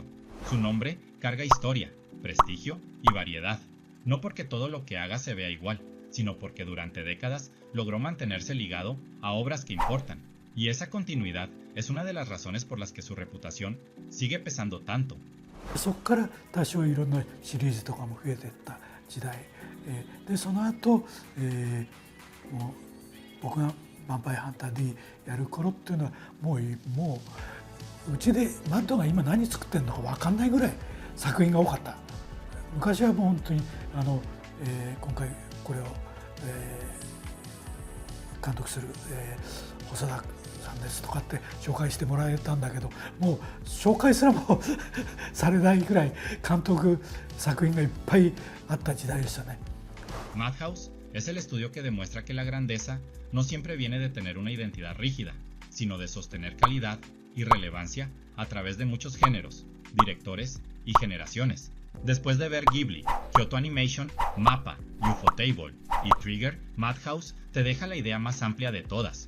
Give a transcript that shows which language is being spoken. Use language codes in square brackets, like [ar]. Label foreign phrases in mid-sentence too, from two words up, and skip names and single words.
[es] Su nombre carga historia, prestigio y variedad, no porque todo lo que haga se vea igual, sino porque durante décadas logró mantenerse ligado a obras que importan, y esa continuidad es una de las razones por las que su reputación sigue pesando tanto. [ja] そこから多少いろんなシリーズとかも増えていった時代、でその後、もう僕が「ヴァンパイアハンター D」やる頃っていうのはもううちでマッドが今何作ってるのか分かんないぐらい作品が多かった。昔はもう本当に今回これを、 監督する、細田さんですとかって紹介してもらえたんだけど、もう紹介すらもされないぐらい監督作品がいっぱいあった時代でしたね。 [es] Madhouse es el estudio que demuestra que la grandeza no siempre viene de tener una identidad rígida, sino de sostener calidad y relevancia a través de muchos géneros, directores y generaciones. Después de ver Ghibli, Kyoto Animation, MAPPA, Ufotable y Trigger, Madhouse te deja la idea más amplia de todas.